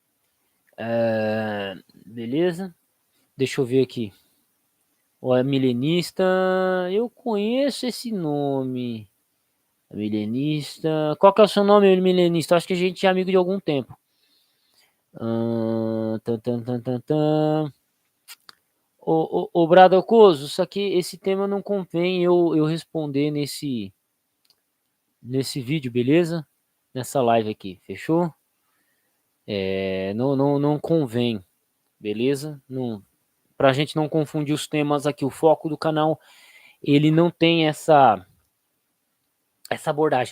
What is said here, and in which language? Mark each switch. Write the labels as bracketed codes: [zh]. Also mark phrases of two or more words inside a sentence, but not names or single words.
[pt] Beleza? Deixa eu ver aqui. O é milenista. Eu conheço esse nome. Milenista. Qual que é o seu nome, milenista? Acho que a gente é amigo de algum tempo. Tan, tan, tan, tan, tan. Ô Bradacoso, isso aqui, esse tema não convém eu responder nesse vídeo, beleza? Nessa live aqui, fechou? Não convém, beleza? Não, pra gente não confundir os temas aqui, o foco do canal, ele não tem essa abordagem.